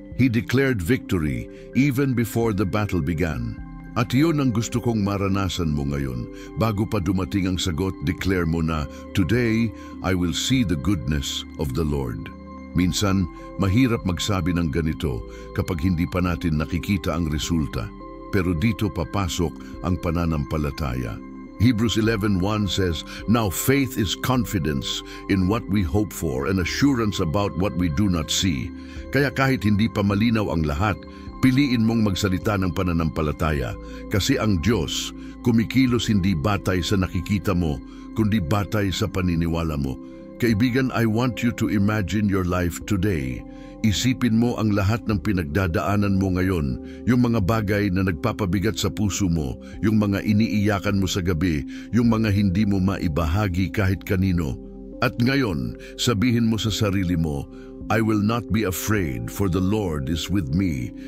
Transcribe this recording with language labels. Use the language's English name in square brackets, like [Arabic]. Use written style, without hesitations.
[English] He declared victory even before the battle began. [Filipino] At iyon ang gusto kong maranasan mo ngayon. Bago pa dumating ang sagot, declare mo na, [English] "Today I will see the goodness of the Lord." [Filipino] Minsan, mahirap magsabi ng ganito kapag hindi pa natin nakikita ang resulta. Pero dito papasok ang pananampalataya. [English] Hebrews 11:1 says, "Now faith is confidence in what we hope for and assurance about what we do not see." [Filipino] Kaya kahit hindi pa malinaw ang lahat, piliin mong magsalita ng pananampalataya. Kasi ang Diyos, kumikilos hindi batay sa nakikita mo, kundi batay sa paniniwala mo. [English] Kaibigan, I want you to imagine your life today. [Filipino] Isipin mo ang lahat ng pinagdadaanan mo ngayon, yung mga bagay na nagpapabigat sa puso mo, yung mga iniiyakan mo sa gabi, yung mga hindi mo maibahagi kahit kanino. At ngayon, sabihin mo sa sarili mo, [English] "I will not be afraid, for the Lord is with me."